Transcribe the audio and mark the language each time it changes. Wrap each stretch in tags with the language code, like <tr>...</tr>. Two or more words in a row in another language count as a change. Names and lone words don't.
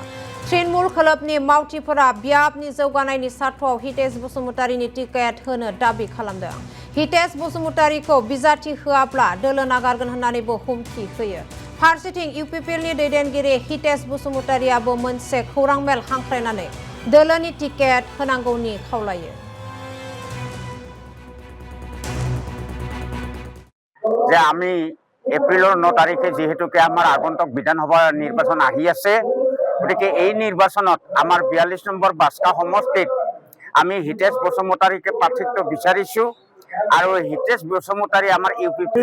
<brx>तृणमूल खोलोबनि मावथिफोरा बियाबनि जौगानायनि सार्थआव हितेश बसुमतारिनि टिकेट होनो दाबि खालामदों। हितेश बसुमतारिखौ बिजाथि होआब्ला दोलो नागारगोन होननानैबो हुमखि होयो। फारसेथिं इउपिपिएलनि दैदेनगिरि हितेश बसुमतारियाबो मोनसे खौरां मेल हांख्रायनानै दोलोनि टिकेट होनांगौनि खावलायो।</brx> <as>যে আমি এপ্রিলৰ 9 তাৰিখে যেহেতুকে আমাৰ আগন্তুক বিধানসভা নিৰ্বাচন আহি আছে গতিকে এই নিৰ্বাচনত আমাৰ 42 নম্বৰ বাস্কা সমষ্টিত আমি হিতেশ বসুমতাৰীকে প্ৰাৰ্থিত্ব বিচাৰিছো আৰু হিতেশ বসুমতাৰী আমাৰ ইউপিপি</as>